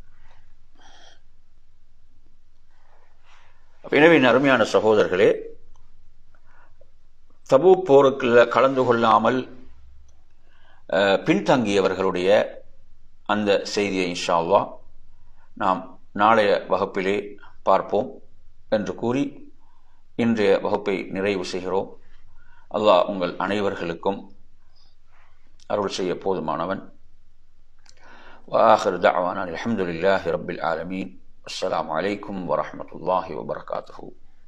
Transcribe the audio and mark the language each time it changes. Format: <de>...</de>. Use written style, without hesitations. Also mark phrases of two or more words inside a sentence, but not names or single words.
<ta>எனவே அருமையான சகோதரர்களே, தபூக் போருக்கு கலந்து கொள்ளாமல் பின்தங்கியவர்களுடைய அந்த செய்தியை</ta> <ar>إن شاء الله</ar> <ta>நாம் நாளைய வகுப்பிலே பார்ப்போம் என்று கூறி இன்றைய வகுப்பை நிறைவு செய்கிறோம். அல்லாஹ் உங்கள் அனைவர்களுக்கும் அருள் செய்ய போதுமானவன்.</ta> <ar>وآخر دعوانا الحمد لله رب العالمين. السلام عليكم ورحمة الله وبركاته.</ar>